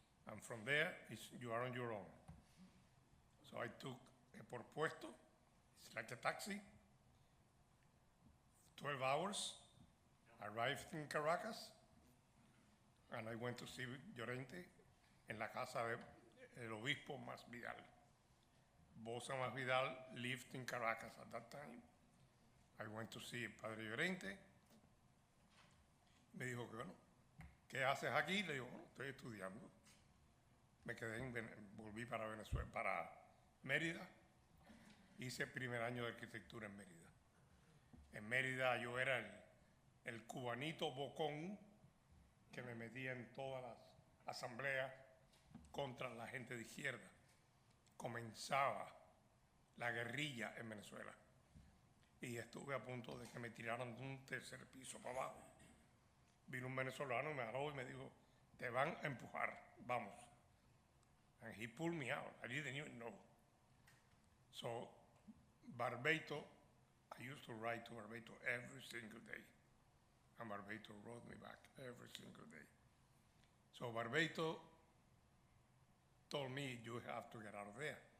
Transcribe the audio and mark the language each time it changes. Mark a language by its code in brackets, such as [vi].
[en] And from there, you are on your own. So I took a por puesto, it's like a taxi, 12 hours, arrived in Caracas, and I went to see Llorente [es] en la casa del obispo Masvidal. [en] Bosa Masvidal lived in Caracas at that time. I went to see el Padre Llorente. [es] Me dijo que bueno, ¿qué haces aquí? Le digo, bueno, estoy estudiando. Me quedé volví para Venezuela, para Mérida. Hice el primer año de arquitectura en Mérida. En Mérida yo era el cubanito bocón que me metía en todas las asambleas contra la gente de izquierda. Comenzaba la guerrilla en Venezuela y estuve a punto de que me tiraran de un tercer piso para abajo. Vino un venezolano, me agarró y me dijo, te van a empujar, vamos. [en] And he pulled me out. I didn't even know. So Barbeito, I used to write to Barbeito every single day. And Barbeito wrote me back every single day. So Barbeito told me, you have to get out of there.